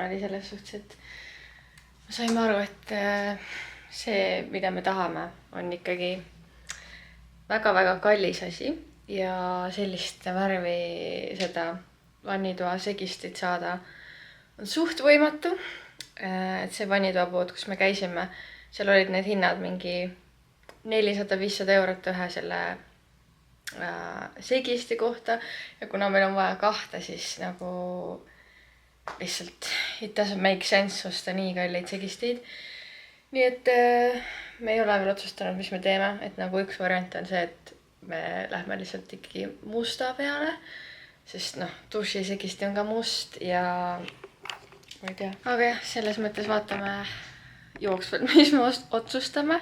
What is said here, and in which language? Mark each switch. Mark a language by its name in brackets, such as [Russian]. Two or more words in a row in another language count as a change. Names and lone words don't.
[Estonian] oli selles suhtes, et ma saime aru, et see, mida me tahame, on ikkagi väga-väga kallis asi ja sellist värvi seda vannitoa segistit saada on suht võimatu. Et see vannitoa pood, kus me käisime, seal olid need hinnad mingi 400-500 eurot ühe selle segisti kohta ja kuna meil on vaja kahte, siis nagu lihtsalt [English] it doesn't make sense [Estonian] osta nii kalleid segisteid. Nii et me ei ole veel otsustanud, mis me teeme, et nagu üks variant on see, et me lähme lihtsalt ikkagi musta peale, sest dušisegisti on ka must ja ma ei tea. Aga jah, selles mõttes vaatame jooksvalt, mis me otsustame.